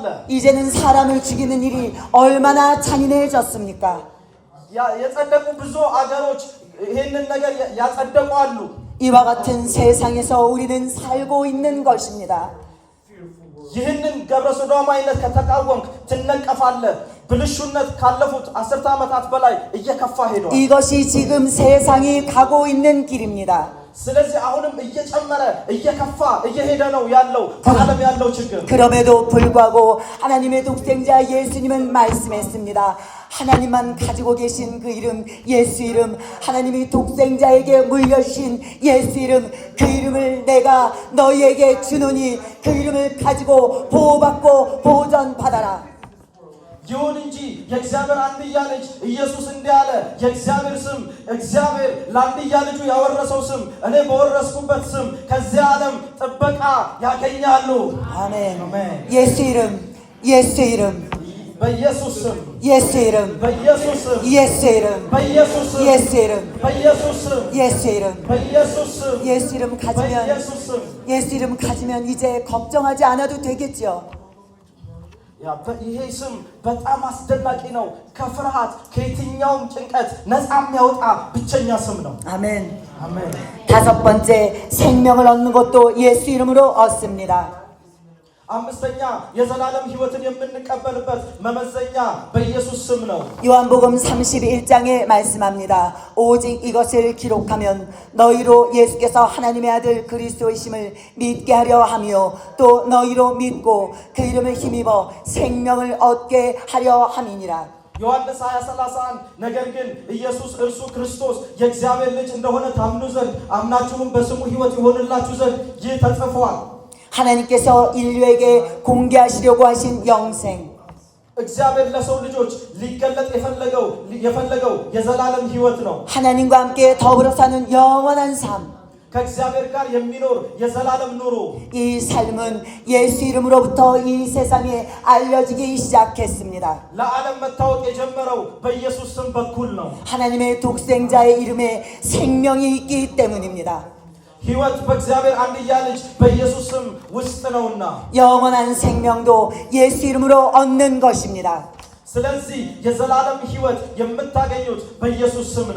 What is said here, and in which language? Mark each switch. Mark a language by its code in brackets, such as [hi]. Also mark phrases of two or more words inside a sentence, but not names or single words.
[ko] 이제는 사람을 죽이는 일이 얼마나 잔인해졌습니까? [am] የጸደቁ ብዙ አገሮች ይህንን ነገር ያጸደቁ አሉ። [ko] 이와 같은 세상에서 우리는 살고 있는 것입니다. [am] ይህንን ገብረ ሰዶማዊነት ከተቃወምክ ትነቀፋለህ። ብልሹነት ካለፉት 10 ዓመታት በላይ እየከፋ ሄዷል። [ko] 이것이 지금 세상이 가고 있는 길입니다. [am] ስለዚህ አሁንም እየጨመረ እየከፋ እየሄደ ነው ያለው በዓለም ያለው ችግር። [ko] 그럼에도 불구하고 하나님의 독생자 예수님은 말씀했습니다. 하나님만 가지고 계신 그 이름 예수 이름, 하나님이 독생자에게 물려주신 예수 이름, 그 이름을 내가 너희에게 주노니 그 이름을 가지고 보호받고 보존받아라. [am] ይሁን እንጂ የእግዚአብሔር አንድያ ልጅ ኢየሱስ እንዲህ አለ፣ የእግዚአብሔር ስም እግዚአብሔር ለአንድያ ልጁ ያወረሰው ስም እኔ በወረስኩበት ስም ከዚህ ዓለም ጥበቃ ያገኛሉ። [ko] 아멘. 아멘. 예수 이름 [am] በኢየሱስ ስም [ko] 예수 이름 [am] በኢየሱስ ስም [ko] 예수 이름 [am] በኢየሱስ ስም [ko] 예수 이름 [am] በኢየሱስ ስም [ko] 예수 이름 [am] በኢየሱስ ስም [ko] 예수 이름 가지면 [am] በኢየሱስ ስም [ko] 예수 이름 가지면 이제 걱정하지 않아도 되겠죠. [am] ይሄ ስም በጣም አስደናቂ ነው። ከፍርሃት ከየትኛውም ጭንቀት ነፃ የሚያወጣ ብቸኛ ስም ነው። [ko] 아멘. [am] አሜን። [ko] 5번째 생명을 얻는 것도 예수 이름으로 얻습니다. [am] አምስተኛ የዘላለም ሕይወትን የምንቀበልበት መመዘኛ በኢየሱስ ስም ነው። [ko] 요한복음 31장에 말씀합니다. 오직 이것을 기록하면 너희로 예수께서 하나님의 아들 그리스도이심을 믿게 하려 하며 또 너희로 믿고 그 이름을 힘입어 생명을 얻게 하려 함이니라. [am] ዮሐንስ 20:31 ነገር ግን ኢየሱስ እርሱ ክርስቶስ የእግዚአብሔር ልጅ እንደሆነ ታምኑ ዘንድ አምናችሁም በስሙ ሕይወት ይሆንላችሁ ዘንድ ይህ ተጽፏል። [ko] 하나님께서 인류에게 공개하시려고 하신 영생 [am] እግዚአብሔር ለሰው ልጆች ሊገለጥ የፈለገው የዘላለም ሕይወት ነው። [ko] 하나님과 함께 더불어 사는 영원한 삶 [am] ከእግዚአብሔር ጋር የሚኖር የዘላለም ኑሮ [ko] 이 삶은 예수 이름으로부터 이 세상에 알려지기 시작했습니다. [am] ለዓለም መታወቅ የጀመረው በኢየሱስ ስም በኩል ነው። [ko] 하나님의 독생자의 이름에 생명이 있기 때문입니다. [am] ሕይወት በእግዚአብሔር አንድያ ልጅ በኢየሱስ ስም ውስጥ ነውና [ko] 영원한 생명도 예수 이름으로 얻는 것입니다. [am] ስለዚህ የዘላለም ሕይወት የምታገኙት በኢየሱስ ስም ነው።